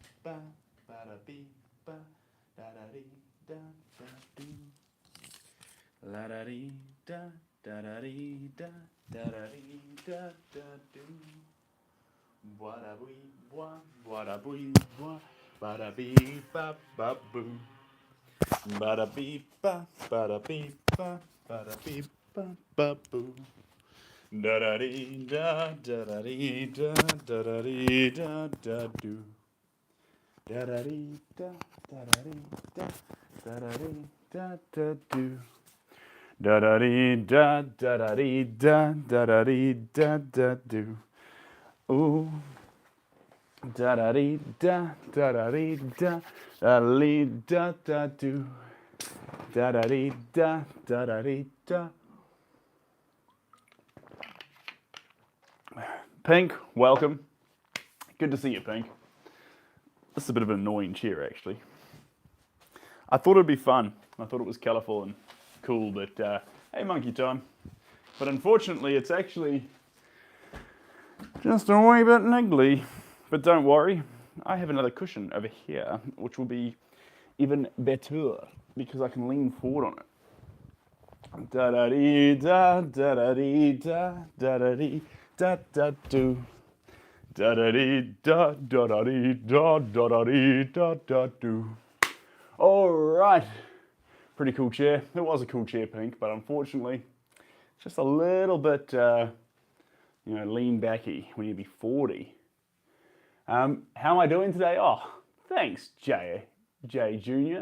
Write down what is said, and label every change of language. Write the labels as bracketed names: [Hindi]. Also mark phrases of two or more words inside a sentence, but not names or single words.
[English] ba ba da bee ba da da dee da da do. La da dee da da dee da da dee da da do. Bada bee bada bee bada bee ba ba boo. Bada bee bada bee bada bee ba boo. Da da dee da da dee da da dee da da do. Da da dee da dee da dee da do. Da da dee da dee da dee da do. Ooh. Da da dee da dee da do. Da da dee da dee da. Pink, welcome. Good to see you, Pink. This is a bit of an annoying chair, actually. I thought it'd be fun. I thought it was colourful and cool, but hey, monkey time. But unfortunately, it's actually just a wee bit niggly. But don't worry, I have another cushion over here, which will be even better because I can lean forward on it. Da da dee da da dee da dee da do. Da da dee da dee da dee da do. All right, pretty cool chair. It was a cool chair, Pink, but unfortunately, it's just a little bit, lean backy when you be 40. How am I doing today? Oh, thanks, Jay Jr.